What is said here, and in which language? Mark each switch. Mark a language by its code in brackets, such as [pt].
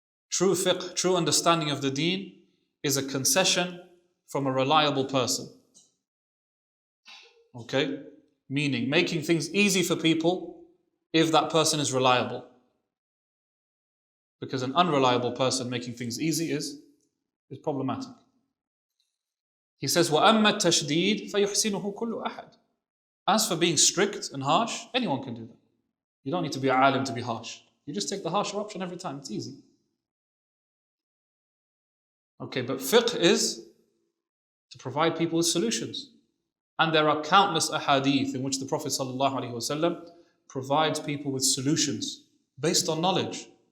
[en] True fiqh, true understanding of the deen is a concession from a reliable person. Okay? Meaning, making things easy for people if that person is reliable. Because an unreliable person making things easy is problematic. He says, [ar] وَأَمَّا التَّشْدِيدِ فَيُحْسِنُهُ كُلُّ أَحَدٍ. [en] As for being strict and harsh, anyone can do that. You don't need to be a alim to be harsh. You just take the harsher option every time. It's easy. Okay, but fiqh is to provide people with solutions. And there are countless ahadith in which the Prophet ﷺ provides people with solutions based on knowledge.